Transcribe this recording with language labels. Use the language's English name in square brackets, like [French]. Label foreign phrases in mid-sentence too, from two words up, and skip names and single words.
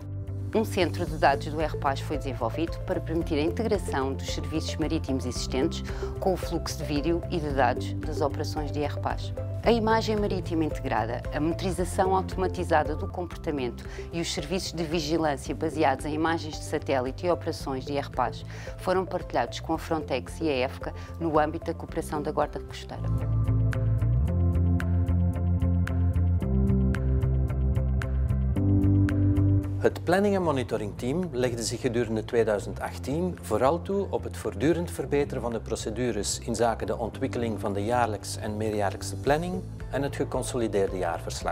[Portuguese] Um centro de dados do RPAS foi desenvolvido para permitir a integração dos serviços marítimos existentes com o fluxo de vídeo e de dados das operações de RPAS. A imagem marítima integrada, a monitorização automatizada do comportamento e os serviços de vigilância baseados em imagens de satélite e operações de IRPAS foram partilhados com a Frontex e a EFCA no âmbito da cooperação da Guarda Costeira. [Dutch] Het planning- en monitoringteam legde zich gedurende 2018 vooral toe op het voortdurend verbeteren van de procedures inzake de ontwikkeling van de jaarlijks en meerjaarlijkse planning en het geconsolideerde jaarverslag.